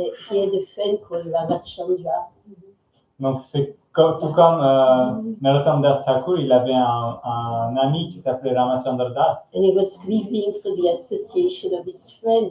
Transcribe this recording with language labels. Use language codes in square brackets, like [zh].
[en] He had a friend called Ramachandra. [fr] Donc c'est tout comme Narottam Das Thakur, il avait un ami qui s'appelait Ramachandra Das. [en] And he was grieving for the association of his friend.